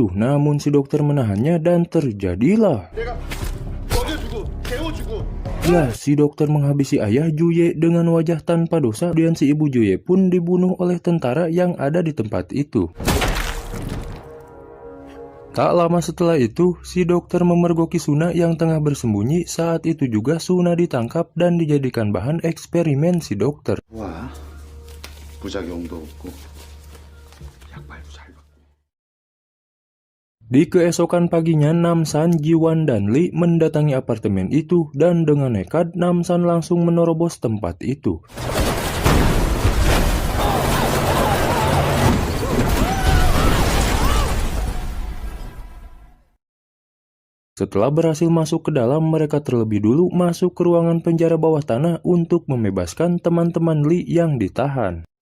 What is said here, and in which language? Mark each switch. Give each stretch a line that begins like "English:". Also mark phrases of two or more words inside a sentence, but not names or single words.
Indonesian: Namun si dokter menahannya dan terjadilah. Ya, si dokter menghabisi ayah Juye dengan wajah tanpa dosa dan si ibu Juye pun dibunuh oleh tentara yang ada di tempat itu. Tak lama setelah itu, si dokter memergoki Suna yang tengah bersembunyi. Saat itu juga Suna ditangkap dan dijadikan bahan eksperimen si dokter. Wah,
Korean: 부작용도 없고 약발도 잘 받고.
Indonesian: Di keesokan paginya, Namsan, Jiwan, dan Li mendatangi apartemen itu dan dengan nekat Namsan langsung menerobos tempat itu. Setelah berhasil masuk ke dalam, mereka terlebih dulu masuk ke ruangan penjara bawah tanah untuk membebaskan teman-teman Li yang ditahan.